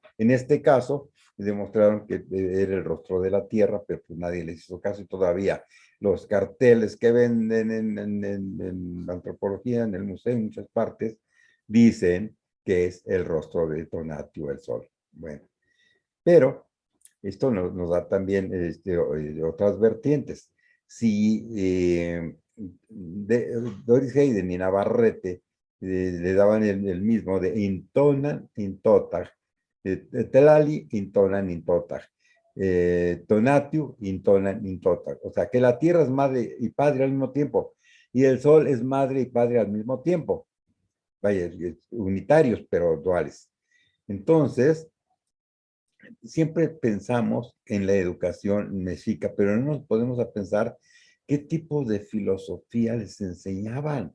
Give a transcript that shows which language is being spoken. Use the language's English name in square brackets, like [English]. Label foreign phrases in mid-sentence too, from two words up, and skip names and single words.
[Spanish] En este caso, demostraron que era el rostro de la tierra, pero pues nadie les hizo caso y todavía los carteles que venden en antropología, en el museo, en muchas partes, dicen que es el rostro de Tonatiuh el sol. Bueno, pero esto nos da también otras vertientes. Si Doris Hayden y Navarrete le daban el mismo de [Nahuatl languages] intonan, intotah, telali, intonan, intotah, Tonatiuh, intonan, intotah. [Spanish] O sea, que la tierra es madre y padre al mismo tiempo, y el sol es madre y padre al mismo tiempo. Vaya, unitarios, pero duales. Entonces, siempre pensamos en la educación mexica, pero no nos podemos a pensar qué tipo de filosofía les enseñaban.